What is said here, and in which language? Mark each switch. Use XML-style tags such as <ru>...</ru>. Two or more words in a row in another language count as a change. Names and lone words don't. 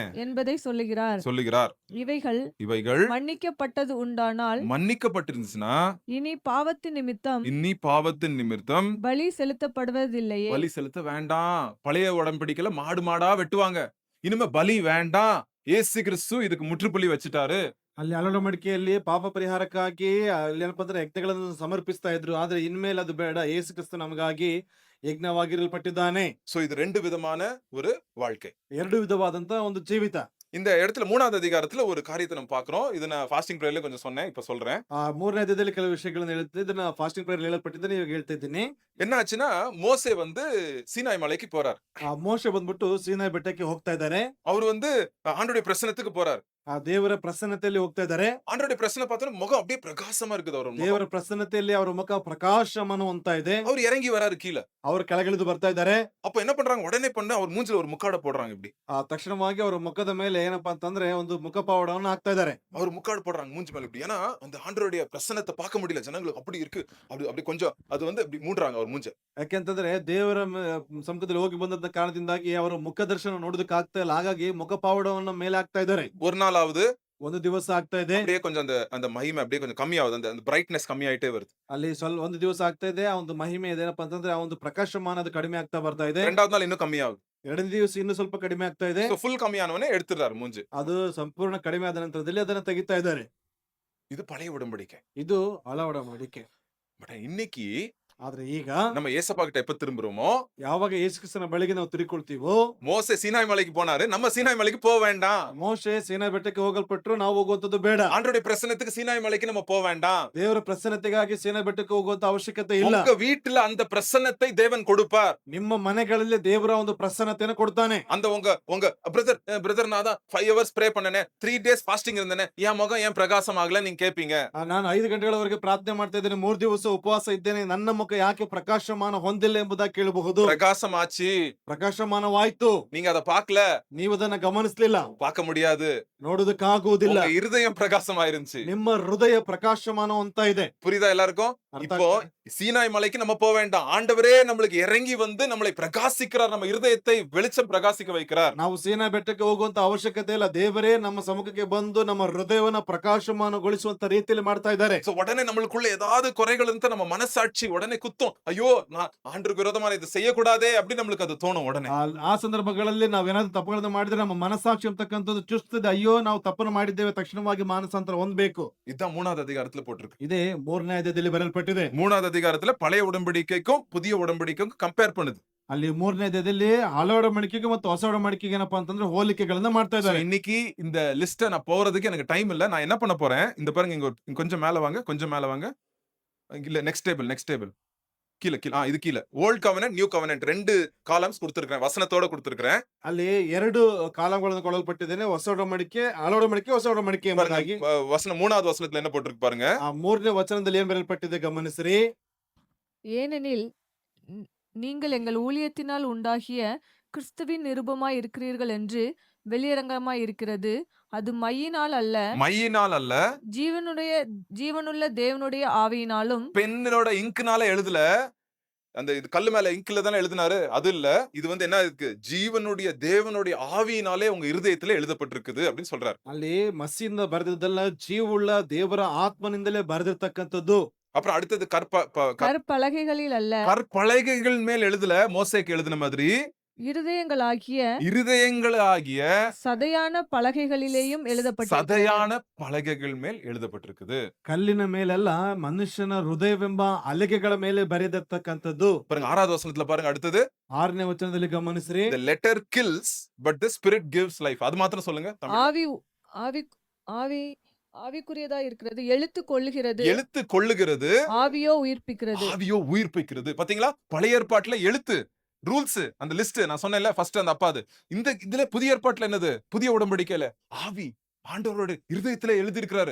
<ta>என்பதை சொல்லுகிறார். இவைகள் மன்னிக்கப்பட்டது உண்டானால், மன்னிக்கப்பட்டிருந்துச்சுன்னா இனி பாவத்தின் நிமித்தம் பலி செலுத்தப்படுவதில்லையே. பலி செலுத்த வேண்டாம். பழைய உடன்படிக்கையில மாடா வெட்டுவாங்க. இனிமே பலி வேண்டாம். இயேசு கிறிஸ்து இதுக்கு முற்றுப்புள்ளி வச்சுட்டாரு.</ta> <kn>ಅಲ್ಲಿ ಹಳೆ ಒಡಂಬಡಿಕೆಯಲ್ಲಿ ಪಾಪ ಪರಿಹಾರಕ್ಕಾಗಿ ಅಲ್ಲಿ ಏನಪ್ಪಾ ಅಂದ್ರೆ ಯಜ್ಞಗಳನ್ನು ಸಮರ್ಪಿಸ್ತಾ ಇದ್ರು. ಆದ್ರೆ ಇನ್ಮೇಲೆ ಅದು ಬೇಡ, ಯೇಸು ಕ್ರಿಸ್ತ ನಮಗಾಗಿ ಯಜ್ಞವಾಗಿರಲ್ಪಟ್ಟಿದ್ದಾನೆ.</kn> <ta>சோ இது ரெண்டு விதமான ஒரு வாழ்க்கை,</ta> <kn>ಎರಡು ವಿಧವಾದಂತ ಒಂದು ಜೀವಿತ.</kn> <ta>இந்த இடத்துல 3வது அதிகாரத்துல ஒரு காரியத்தை நம்ம பாக்குறோம். இத நான்</ta> <en>fasting prayerல</en> <ta>கொஞ்சம் சொன்னேன், இப்ப சொல்றேன்.</ta> <kn>3ನೇ ಅಧ್ಯಾಯದಲ್ಲಿ ಕೆಲವು ವಿಷಯಗಳನ್ನು ಹೇಳುತ್ತೆ. ಇದನ್ನ</kn> <en>fasting prayer</en> <kn>ಹೇಳಲ್ಪಟ್ಟಿದ್ದಾನೆ, ಇವಾಗ ಹೇಳ್ತಾ ಇದ್ದೀನಿ.</kn> <ta>என்ன ஆச்சுன்னா மோசே வந்து சீனாய் மலைக்கு போறார்.</ta> <kn>ಮೋಶೆ ಬಂದ್ಬಿಟ್ಟು ಸೀನಾಯಿ ಬೆಟ್ಟಕ್ಕೆ ಹೋಗ್ತಾ ಇದ್ದಾರೆ.</kn> <ta>அவர் வந்து ஆண்டவருடைய பிரசன்னத்துக்கு போறார்.</ta> <kn>ಆ ದೇವರ ಪ್ರಸನ್ನತೆಯಲ್ಲಿ ಹೋಗ್ತಾ ಇದ್ದಾರೆ.</kn> <ta>ஆண்டவருடைய பிரசன்ன பார்த்தா முகம் அப்படியே பிரகாசமா இருக்குது. அவர்</ta> <kn>ದೇವರ ಪ್ರಸನ್ನತೆಯಲ್ಲಿ ಅವರ ಮುಖ ಪ್ರಕಾಶಮಾನವಂತ ಇದೆ.</kn> <ta>அவர் இறங்கி வராரு கீழ.</ta> <kn>ಅವರು ಕೆಳಗಿಳಿದು ಬರ್ತಾ ಇದ್ದಾರೆ.</kn> <ta>அப்ப என்ன பண்றாங்க, உடனே பண்ண அவர் மூஞ்சில ஒரு முக்காட போடுறாங்க. இப்படி</ta> <kn>ತಕ್ಷಣವಾಗಿ ಅವರ ಮುಖದ ಮೇಲೆ ಏನಪ್ಪಾ ಅಂತಂದ್ರೆ ಒಂದು ಮುಖಪಾವಡವನ್ನು ಹಾಕ್ತಾ ಇದ್ದಾರೆ.</kn> <ta>அவர் முக்காடு போடுறாங்க மூஞ்சி மேல இப்படி. ஏன்னா அந்த ஆண்டவருடைய பிரசன்னத்தை பார்க்க முடியல ஜனங்களுக்கு. அப்படி இருக்கு. அப்படி கொஞ்சம் அது வந்து அப்படி மூடுறாங்க அவர் மூஞ்ச.</ta> <kn>ಯಾಕೆಂತಂದ್ರೆ ದೇವರ ಸಮ್ಮುಖದಲ್ಲಿ ಹೋಗಿ ಬಂದಂತ ಕಾರಣದಿಂದಾಗಿ ಅವರ ಮುಖ ದರ್ಶನ ನೋಡೋದಕ್ಕೆ ಆಗ್ತಾ ಇಲ್ಲ. ಹಾಗಾಗಿ ಮುಖಪಾವಡವನ್ನು ಮೇಲೆ ಹಾಕ್ತಾ ಇದ್ದಾರೆ.</kn> <ta>ஒரு நாளாவது</ta> <kn>ಒಂದು ದಿವಸ ಆಗ್ತಾ ಇದೆ.</kn> <ta>அப்படியே கொஞ்சம் அந்த மகிமை அப்படியே கொஞ்சம் கம்மியாகுது. அந்த பிரைட்னஸ் கம்மியாயிட்டே வருது.</ta> <kn>ಅಲ್ಲಿ ಸ್ವಲ್ಪ ಒಂದು ದಿವಸ ಆಗ್ತಾ ಇದೆ. ಆ ಒಂದು ಮಹಿಮೆ ಏನಪ್ಪಾ ಅಂತಂದ್ರೆ ಆ ಒಂದು ಪ್ರಕಾಶಮಾನ ಅದು ಕಡಿಮೆ ಆಗ್ತಾ ಬರ್ತಾ ಇದೆ.</kn> <ta>இரண்டாவது நாள் இன்னும் கம்மியாகுது.</ta> <kn>ಎರಡನೇ ದಿವಸ ಇನ್ನು ಸ್ವಲ್ಪ ಕಡಿಮೆ ಆಗ್ತಾ ಇದೆ.</kn> <ta>ಫುಲ್ கம்மியானவனே எடுத்துறாரு மூஞ்சி.</ta> <kn>ಅದು ಸಂಪೂರ್ಣ ಕಡಿಮೆ ಆದ ನಂತರದಲ್ಲಿ ಅದನ್ನ ತೆಗಿತಾ ಇದ್ದಾರೆ.</kn> <ta>இது பழைய உடன்படிக்கை.</ta> <kn>ಇದು ಹಳೆ ಒಡಂಬಡಿಕೆ.</kn> <ta>பட் இன்னைக்கு</ta> <kn>ಆದ್ರೆ ಈಗ</kn> <ta>நம்ம ஏசப்பா கிட்ட எப்ப திரும்புறோமோ,</ta> <kn>ಯಾವಾಗ ಯೇಸುಕ್ರಿಸ್ತನ ಬಳಿಗೆ ನಾವು ತಿರುಗಿಕೊಳ್ತೀವೋ,</kn> <ta>மோசே சீனாய் மலைக்கு போனாரு, நம்ம சீனாய் மலைக்கு போக வேண்டாம்.</ta> <kn>ಮೋಶೆ ಸೇನಾ ಬೆಟ್ಟಕ್ಕೆ ಹೋಗಲ್ಪಟ್ರು, ನಾವು ಹೋಗುವಂತದ್ದು ಬೇಡ.</kn> <ta>ஆண்டவருடைய பிரசன்னத்துக்கு சீனாய் மலைக்கு நம்ம போக வேண்டாம்.</ta> <kn>ದೇವರ ಪ್ರಸನ್ನತೆಗಾಗಿ ಸೇನಾ ಬೆಟ್ಟಕ್ಕೆ ಹೋಗುವಂತ ಅವಶ್ಯಕತೆ ಇಲ್ಲ.</kn> <ta>உங்க வீட்டுல அந்த பிரசன்னத்தை தேவன் கொடுப்பார்.</ta> <kn>ನಿಮ್ಮ ಮನೆಗಳಲ್ಲಿ ದೇವರ ಒಂದು ಪ್ರಸನ್ನತೆಯನ್ನು ಕೊಡ್ತಾನೆ.</kn> <ta>அந்த உங்க பிரதர் நான் தான் 5 hours ப்ரே பண்ணனே,</ta> <en>3 days fasting</en> <ta>இருந்தனே, என் முகம் ஏன் பிரகாசம் ஆகல நீங்க கேப்பீங்க.</ta> <kn>ನಾನು 5 ಗಂಟೆಗಳವರೆಗೆ ಪ್ರಾರ್ಥನೆ ಮಾಡ್ತಾ ಇದ್ದೇನೆ, 3 ದಿವಸ ಉಪವಾಸ ಇದ್ದೇನೆ, ನನ್ನ ಮುಖ ಯಾಕೆ ಪ್ರಕಾಶಮಾನ ಹೊಂದಿಲ್ಲ ಎಂಬುದಾಗಿ ಕೇಳಬಹುದು.</kn> <ta>பிரகாசம் ஆச்சு,</ta> <kn>ಪ್ರಕಾಶಮಾನವಾಯ್ತು,</kn> <ta>நீங்க அதை பார்க்கல,</ta> <kn>ನೀವು ಅದನ್ನ ಗಮನಿಸಲಿಲ್ಲ,</kn> <ta>பார்க்க முடியாது.</ta> <kn>ನೋಡುವುದಕ್ಕಾಗುವುದಿಲ್ಲ.</kn> <ta>உங்க இருதயம் பிரகாசம் ஆயிருந்துச்சு.</ta> <kn>ನಿಮ್ಮ ಹೃದಯ ಪ್ರಕಾಶಮಾನ ಅಂತ ಇದೆ.</kn> <ta>புரியுதா எல்லாருக்கும்?</ta> <kn>ಅರ್ಥ</kn> <ta>இப்போ</ta> <kn>ಆಗ್ತಾ?</kn> <ta>சீனாய் மலைக்கு நம்ம போக வேண்டாம். ஆண்டவரே நம்மளுக்கு இறங்கி வந்து நம்மளை பிரகாசிக்கிறார், நம்ம இருதயத்தை வெளிச்சம் பிரகாசிக்க வைக்கிறார்.</ta> <kn>ನಾವು ಸೇನಾ ಬೆಟ್ಟಕ್ಕೆ ಹೋಗುವಂತ ಅವಶ್ಯಕತೆ ಇಲ್ಲ, ದೇವರೇ ನಮ್ಮ ಸಮ್ಮುಖಕ್ಕೆ ಬಂದು ನಮ್ಮ ಹೃದಯವನ್ನ ಪ್ರಕಾಶಮಾನಗೊಳಿಸುವಂತ ರೀತಿಯಲ್ಲಿ ಮಾಡ್ತಾ ಇದ್ದಾರೆ.</kn> <ta>So, உடனே நம்மளுக்குள்ள ஏதாவது குறைகள் இருந்தா நம்ம மனசாட்சி உடனே குத்தும். ஐயோ நான் ஆண்டவருக்கு விரோதமா இதை செய்யக்கூடாதே அப்படி நம்மளுக்கு அது தோணும் உடனே.</ta> <kn>ಆ ಸಂದರ್ಭಗಳಲ್ಲಿ ನಾವೇನಾದ್ರೂ ತಪ್ಪುಗಳನ್ನು ಮಾಡಿದ್ರೆ ನಮ್ಮ ಮನಸ್ಸಾಕ್ಷಿ ಅಂತಕ್ಕಂಥದ್ದು ಚುಸ್ತದೆ. ಅಯ್ಯೋ ನಾವು ತಪ್ಪನ್ನು ಮಾಡಿದ್ದೇವೆ, ತಕ್ಷಣವಾಗಿ ಮಾನಸಾಂತರ ಹೊಂದಬೇಕು.</kn> <ta>இதுதான் 3வது அதிகாரத்துல போட்டிருக்கு.</ta> <kn>ಇದೇ 3ನೇ ಅಧ್ಯಾಯದಲ್ಲಿ ಬರೆಯಲ್ಪಟ್ಟಿದೆ.</kn> <ta>3வது அதிகாரத்துல பழைய உடன்படிக்கைக்கும் புதிய உடன்படிக்கைக்கும் கம்பேர் பண்ணுது.</ta> <kn>ಅಲ್ಲಿ 3ನೇ ಅಧ್ಯಾಯದಲ್ಲಿ ಹಳೆ ಒಡಂಬಡಿಕೆಗೆ ಮತ್ತು ಹೊಸ ಒಡಂಬಡಿಕೆಗೆ ಏನಪ್ಪಾ ಅಂತಂದ್ರೆ ಹೋಲಿಕೆಗಳನ್ನ ಮಾಡ್ತಾ So, ಇದ್ದಾರೆ.</kn> <ta>இன்னைக்கு இந்த லிஸ்ட நான் போறதுக்கு எனக்கு டைம் இல்ல. நான் என்ன பண்ண போறேன், இந்த பாருங்க, இங்க கொஞ்சம் மேல வாங்க, கொஞ்சம் மேல வாங்க. இல்ல நெக்ஸ்ட் டேபிள் கீழ இது கீழ</ta> <en>old covenant new covenant</en> <ta>2 காலம்ஸ் கொடுத்திருக்கேன், வசனத்தோட கொடுத்திருக்கேன்.</ta> <kn>ಅಲ್ಲಿ 2 ಕಾಲಂಗಳನ್ನು ಕೊಡಲ್ಪಟ್ಟಿದ್ದೇನೆ, ಹೊಸ ಒಡಂಬಡಿಕೆ, ಹಳೆ ಒಡಂಬಡಿಕೆ, ಹೊಸ ಒಡಂಬಡಿಕೆ ಎಂಬುದಾಗಿ.</kn> <ta>வசனம் 3வது வசனத்துல என்ன போட்டிருக்கு பாருங்க.</ta> <kn>ಆ 3ನೇ ವಚನದಲ್ಲಿ ಏನ್ ಬರೆಯಲ್ಪಟ್ಟಿದೆ ಗಮನಿಸ್ರಿ.</kn> <ta>ஏனெனில் நீங்கள் எங்கள் ஊழியத்தினால் உண்டாகிய கிறிஸ்துவின் நிருபமாய் இருக்கிறீர்கள் என்று வெளியரங்கமாய் இருக்கிறது. அது மையினால் அல்ல, மையினால் அல்ல, ஜீவனுள்ள தேவனுடைய ஆவியினாலும். பெண்ணோட இங்க்னால எழுதல, அந்த இது கல்லு மேல இங்க்ல தானே எழுதினாரு, அது இல்ல. இது வந்து என்ன இருக்கு, ஜீவனுடைய தேவனுடைய ஆவியினாலே உங்க இருதயத்துல எழுதப்பட்டிருக்குது அப்படின்னு சொல்றாரு.</ta> <kn>ಅಲ್ಲಿ ಮಸಿಯಿಂದ ಬರೆದಿದ್ದಲ್ಲ, ಜೀವವುಳ್ಳ ದೇವರ ಆತ್ಮನಿಂದಲೇ ಬರೆದಿರ್ತಕ್ಕಂಥದ್ದು.</kn> <ta>அப்புறம் அடுத்தது கற்பலகைகளில் அல்ல, கற்பலகைகள் மேல் எழுதல, மோசேக்கு எழுதின மாதிரி இருதயங்களாகிய சதையான பலகைகளிலேயும் சதையான பலகைகள் மேல் எழுதப்பட்டிருக்குது.</ta> <kn>ಕಲ್ಲಿನ ಮೇಲೆಲ್ಲ ಮನುಷ್ಯನ ಹೃದಯವೆಂಬ ಹಲಗೆಗಳ ಮೇಲೆ ಬರೆದಿರ್ತಕ್ಕಂಥದ್ದು.</kn> <ta>பாருங்க 6வது வசனத்துல பாருங்க, அடுத்தது</ta> <kn>6ನೇ ವಚನದಲ್ಲಿ ಗಮನಿಸ್ರಿ.</kn> <en>the letter kills but the spirit gives life.</en> <ta>அது மாத்திரம் சொல்லுங்க. ஆவிக்குரியதா இருக்கிறது, எழுத்து கொள்ளுகிறது, ஆவியோ உயிர்ப்பிக்கிறது. பாத்தீங்களா, பழைய ஏற்பாட்டுல எழுத்து ரூல்ஸ், அந்த லிஸ்ட் நான் சொன்னேன்ல ஃபர்ஸ்ட், அந்த அப்பாது. இந்த இதுல புதிய ஏற்பாட்டுல என்னது, புதிய உடன்படிக்கையில ஆவி ஆண்டவரோட இருதயத்துல எழுதி இருக்கிறாரு.</ta>